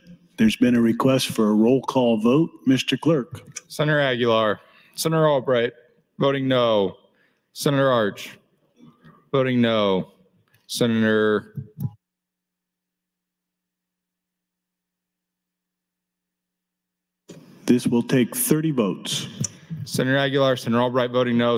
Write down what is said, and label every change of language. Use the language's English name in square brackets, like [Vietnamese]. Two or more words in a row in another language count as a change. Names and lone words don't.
[English] There's been a request for a roll call vote. Mr. Clerk. Senator Aguilar, Senator Albright, voting no. Senator Arch, voting no. Senator This will take 30 votes. Senator Aguilar, Senator Albright voting no.